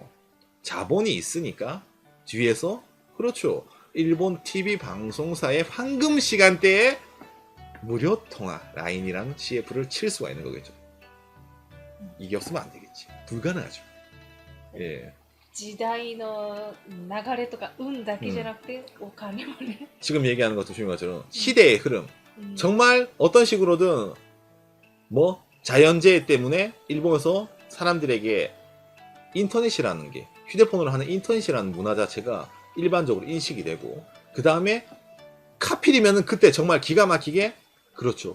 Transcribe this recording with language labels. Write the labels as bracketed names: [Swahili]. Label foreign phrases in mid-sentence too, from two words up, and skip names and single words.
[Korean] 자본이 있으니까 뒤에서 그렇죠. 일본 TV 방송사의 황금 시간대에 무료 통화 라인이라는 CF를 칠 수가 있는 거겠죠. 이게 없으면 안 되겠지. 불가능하죠. 예. [Japanese] 時代の流れとか運だけじゃなくて、お金もね。 [Korean] 지금 얘기하는 것도 중요한 것처럼 시대의 흐름. [Japanese] うん [Korean] 정말 어떤 식으로든 뭐 자연재해 때문에 일본에서 사람들에게 인터넷이라는 게 휴대폰으로 하는 인터넷이라는 문화 자체가 일반적으로 인식이 되고 그 다음에 카필이면은 그때 정말 기가 막히게 그렇죠.